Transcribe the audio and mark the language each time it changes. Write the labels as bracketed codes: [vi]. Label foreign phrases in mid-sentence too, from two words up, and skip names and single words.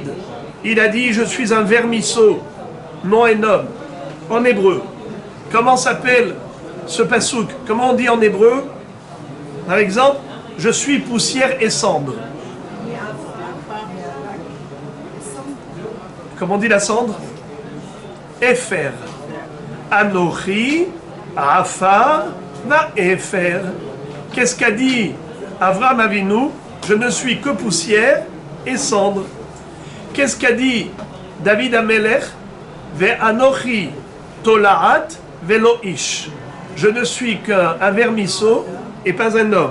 [fr] Il a dit, je suis un vermisseau, non un homme. En hébreu. Comment s'appelle ce pasouk? Comment on dit en hébreu? Par exemple, je suis poussière et cendre. Comment on dit la cendre? [he] אפר. אנוכי, עפר, ואפר. [fr] Qu'est-ce qu'a dit Avraham Avinu? Je ne suis que poussière et cendre. Qu'est-ce qu'a dit David Amelech? [he] ואנוכי תולעת ולא איש. [fr] Je ne suis qu'un vermisseau et pas un homme.